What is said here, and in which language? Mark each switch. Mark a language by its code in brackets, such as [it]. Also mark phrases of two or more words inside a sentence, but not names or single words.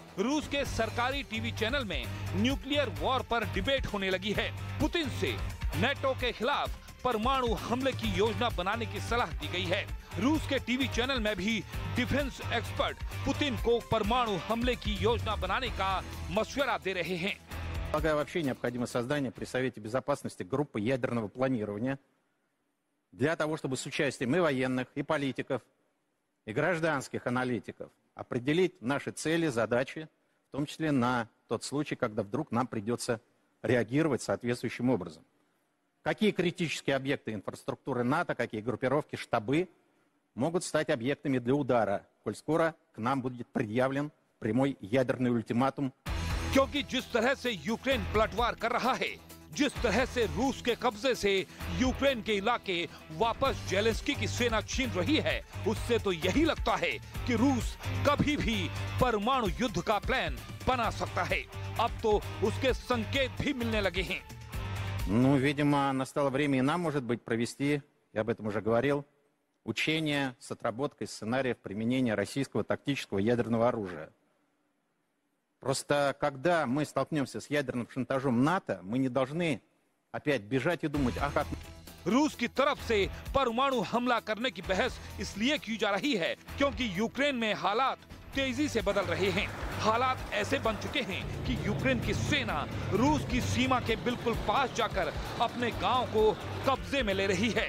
[hi] रूस के सरकारी टीवी चैनल में [en] nuclear war [hi] पर डिबेट होने लगी है। पुतिन से नाटो के खिलाफ परमाणु हमले की योजना बनाने की सलाह दी गई है। रूस के टीवी चैनल में भी [en] defence expert [hi] पुतिन को परमाणु हमले की योजना बनाने का मशवरा दे रहे हैं। [ru] Полагаю, вообще необходимо создание при Совете Безопасности группы ядерного планирования для того, чтобы с участием и военных, и политиков, и гражданских аналитиков определить наши цели, задачи, в том числе на тот случай, когда вдруг нам придется реагировать соответствующим образом. Какие критические объекты инфраструктуры НАТО, какие группировки, штабы могут стать объектами для удара, коль скоро к нам будет предъявлен прямой ядерный ультиматум. [hi] क्योंकि जिस तरह से यूक्रेन पलटवार कर रहा है, जिस तरह से रूस के कब्जे से यूक्रेन के इलाके वापस जेलेंस्की की सेना छीन रही है, उससे तो यही लगता है कि रूस कभी भी परमाणु युद्ध का प्लान बना सकता है। अब तो उसके संकेत भी मिलने लगे हैं। [ru] Ну, видимо, настало время и нам, может быть, провести, я об этом уже говорил, учения с отработкой сценариев применения российского тактического ядерного оружия. Просто когда мы столкнемся с ядерным шантажом НАТО, мы не должны опять бежать и думать, а как... [hi] रूस की तरफ से परमाणु हमला करने की बहस इसलिए की जा रही है क्योंकि यूक्रेन में हालात तेजी से बदल रहे हैं। हालात ऐसे बन चुके हैं कि यूक्रेन की सेना रूस की सीमा के बिल्कुल पास जाकर अपने गांव को कब्जे में ले रही है।